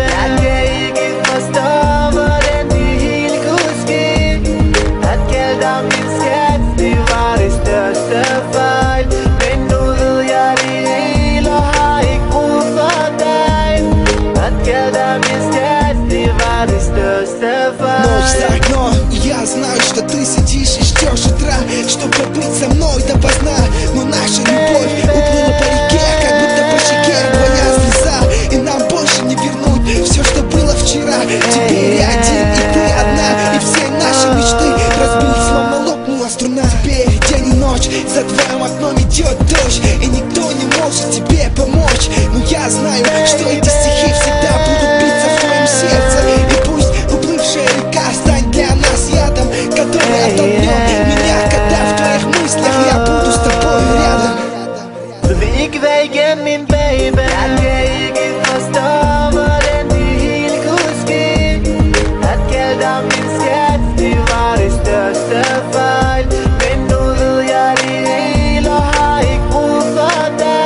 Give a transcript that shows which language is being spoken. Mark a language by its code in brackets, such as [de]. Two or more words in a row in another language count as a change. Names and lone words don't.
[da] Jeg kan ikke forstå hvordan det hele kunne ske. At kalde dig min skat, det var det største fejl. Men nu ved jeg det hele og har ikke brug for dig. At kalde dig min skat, det var det største fejl. [ru] Ночь за окном, и я знаю, что ты сидишь и ждешь утра, чтобы быть со мной допоздна. Но наша любовь уплыла по реке, как будто по щеке твоя слеза. И нам больше не вернуть все, что было вчера. Теперь я один, и ты одна, и все наши мечты разбились, словно лопнула струна. Теперь день и ночь, за твоим окном идет дождь, и никто не может тебе помочь. Но я знаю, что эти стихи всегда будут биться в твоем сердце. И пусть уплывшая река станет для нас ядом, который оттолкнет меня, когда в твоих мыслях я буду с тобой рядом. [da] Du vil ikke være igen min baby. Jeg kan ikke forstå hvordan det hele kunne ske. At kalde dig min skat, det var det største fejl. Men nu ved jeg det hele og har ikke brug for dig.